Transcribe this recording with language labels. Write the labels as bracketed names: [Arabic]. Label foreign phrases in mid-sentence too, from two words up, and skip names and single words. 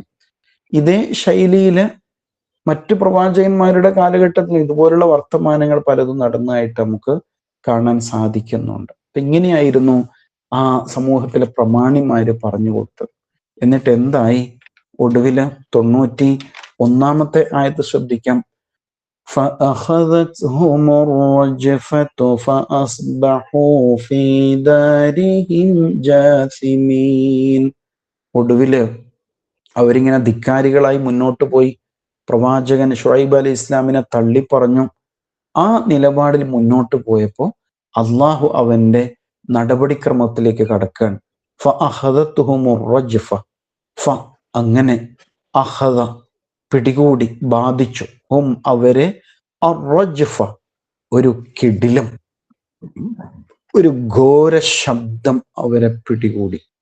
[Malayalam] ഇതേ ശൈലിയില് മറ്റു പ്രവാചകന്മാരുടെ കാലഘട്ടത്തിൽ ഇതുപോലുള്ള വർത്തമാനങ്ങൾ പലതും നടന്നതായിട്ട് നമുക്ക് കാണാൻ സാധിക്കുന്നുണ്ട്. ഇങ്ങനെയായിരുന്നു ആ സമൂഹത്തിലെ പ്രമാണിമാര് പറഞ്ഞു കൊടുത്തത്. എന്നിട്ട് എന്തായി? ഒടുവില് 91 ആയത്ത് ശ്രദ്ധിക്കാം. [Arabic] فأخذتهم الرجفة فأصبحوا في دارهم جاثمين. [Malayalam] ഒടുവില് അവരിങ്ങനെ ധിക്കാരികളായി മുന്നോട്ട് പോയി. പ്രവാചകൻ ഷുഐബ് അലൈഹി ഇസ്ലാമിനെ തള്ളിപ്പറഞ്ഞു. ആ നിലപാടിൽ മുന്നോട്ട് പോയപ്പോൾ അള്ളാഹു അവന്റെ നടപടിക്രമത്തിലേക്ക് കടക്കാൻ. അങ്ങനെ അഹദ പിടികൂടി, ബാധിച്ചു, അവരെ ഒരു കിടിലം, ഒരു ഘോര ശബ്ദം അവരെ പിടികൂടി.